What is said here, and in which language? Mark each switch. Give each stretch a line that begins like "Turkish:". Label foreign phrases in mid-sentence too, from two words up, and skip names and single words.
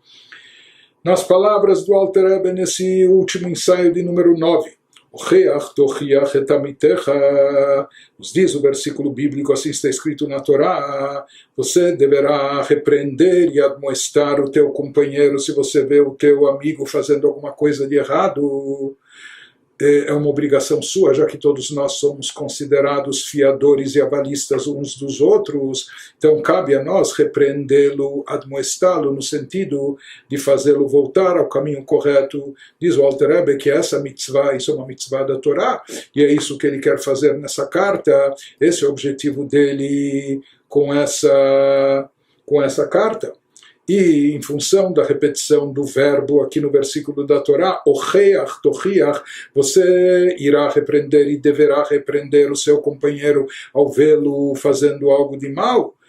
Portuguese: Nas palavras do Alter Rebbe, nesse último ensaio de número 9, nos diz o versículo bíblico, assim está escrito na Torá, você deverá repreender e admoestar o teu companheiro se você vê o teu amigo fazendo alguma coisa de errado. É uma obrigação sua, já que todos nós somos considerados fiadores e avalistas uns dos outros, então cabe a nós repreendê-lo, admoestá-lo, no sentido de fazê-lo voltar ao caminho correto. Diz o Alter Rebbe que essa mitzvah, isso é uma mitzvah da Torá, e é isso que ele quer fazer nessa carta, esse é o objetivo dele com essa carta. E em função da repetição do verbo aqui no versículo da Torá,
Hebrew: ocheach, tochiach,
Portuguese: você irá repreender e deverá repreender o seu companheiro ao vê-lo fazendo algo de mal.